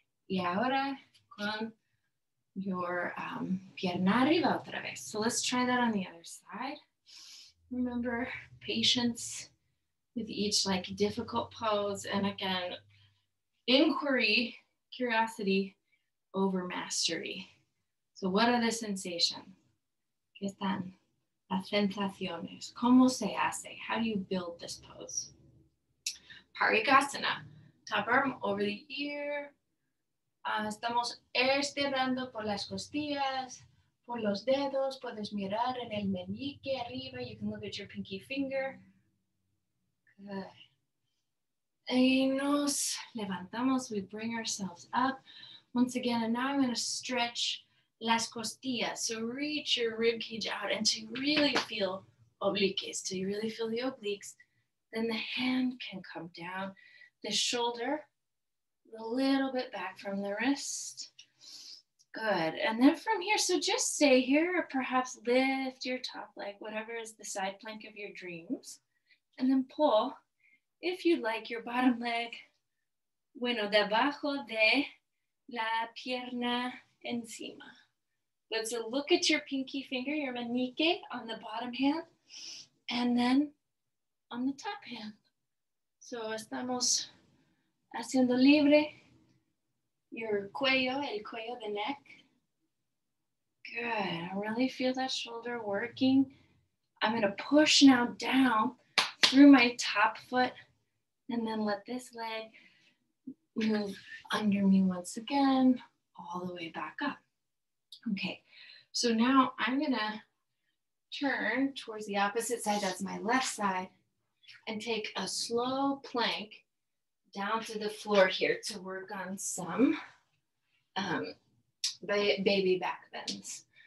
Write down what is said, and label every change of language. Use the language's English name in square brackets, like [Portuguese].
[Spanish] Y ahora con [English] your [Spanish] pierna arriba otra vez. [English] So let's try that on the other side. Remember, patience with each like difficult pose. And again, inquiry, curiosity over mastery. So what are the sensations? [Spanish] ¿Qué están las sensaciones? ¿Cómo se hace? [English] How do you build this pose? Parikasana. Top arm over the ear. [Spanish] Estamos estirando por las costillas, por los dedos. Puedes mirar en el meñique arriba. [English] You can look at your pinky finger. Good. [Spanish] Y nos levantamos. [English] We bring ourselves up. Once again, and now I'm going to stretch [Spanish] las costillas. [English] So reach your rib cage out and to really feel obliques, till you really feel the obliques. Then the hand can come down. The shoulder, a little bit back from the wrist. Good. And then from here, so just stay here or perhaps lift your top leg, whatever is the side plank of your dreams. And then pull, if you'd like, your bottom leg, [Spanish] bueno, debajo de la pierna encima. [English] Good, so look at your pinky finger, your meñique on the bottom hand, and then on the top hand. [Spanish] So estamos haciendo libre [English] your [Spanish] cuello, el cuello, [English] the neck. Good, I really feel that shoulder working. I'm gonna push now down through my top foot and then let this leg move under me once again, all the way back up. Okay, so now I'm gonna turn towards the opposite side, that's my left side, and take a slow plank down to the floor here to work on some baby back bends.